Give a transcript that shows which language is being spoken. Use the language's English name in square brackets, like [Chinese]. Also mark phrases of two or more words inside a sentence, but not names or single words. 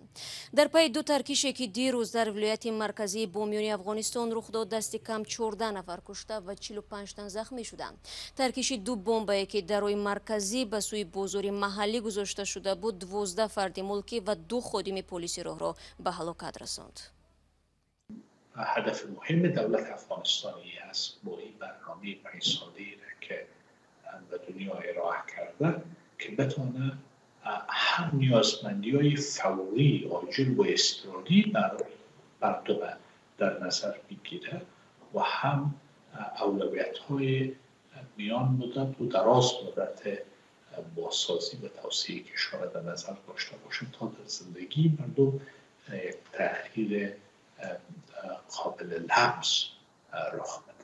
[Tajik] дар пайи ду таркише ки дирӯз дар вилояти марказии Бомиёни Афғонистон рух дод, дасти кам 14 нафар кушта ва 45 тан захмӣ шуданд. таркиши ду бомбае ки дар роҳи марказӣ ба сӯи бозори маҳаллӣ гузошта шуда буд, 12 фарди мулкӣ ва 2 ходими полиси роҳро ба ҳалокат расонд. [Persian] هدف مهم دولت افغانستانی است با این برنامه 5 ساله‌ای که به دنیا ارائه کرده که بتونه هم نیازمندی‌های فوری، عاجل و اضطراری برای مردم در نظر بگیره و هم اولویت‌های میان مدت و دراز مدت بازسازی و توسعه کشور در نظر داشته باشیم تا در زندگی مردم یک تغییر قابل لمس رخ بده.